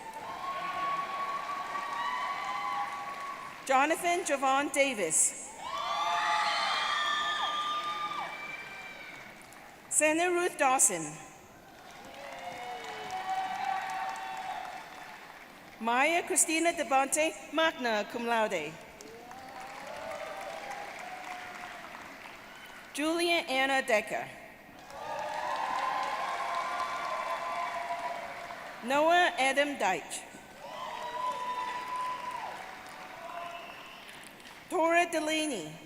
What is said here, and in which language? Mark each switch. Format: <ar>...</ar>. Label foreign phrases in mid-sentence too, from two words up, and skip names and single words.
<en>Jonathan Javon Davis. Senna Ruth Dawson. Maya Christina Devante,</en> <la>magna cum laude.</la> <en>Julia Anna Decker. Noah Adam Deitch. Tora Delaney.</en>